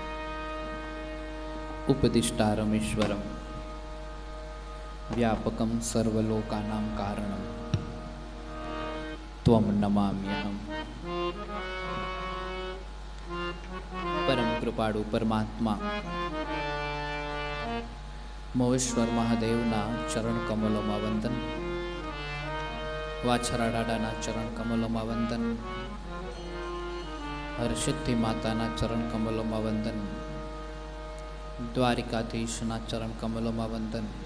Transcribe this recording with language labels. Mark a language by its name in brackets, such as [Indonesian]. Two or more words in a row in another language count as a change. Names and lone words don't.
[Sanskrit] उपदिष्टारमीश्वरं व्यापकं सर्वलोकानां कारणं त्वं नमाम्यहम्। [Gujarati] પરમ કૃપાળુ પરમાત્મા મોવેશ્વર મહાદેવના ચરણ કમલોમાં વંદન, વાછરા દાદાના ચરણ કમલોમાં વંદન, હરસિદ્ધિ માતાના ચરણ કમલોમાં વંદન, દ્વારિકાધીશના ચરણ કમલોમાં વંદન,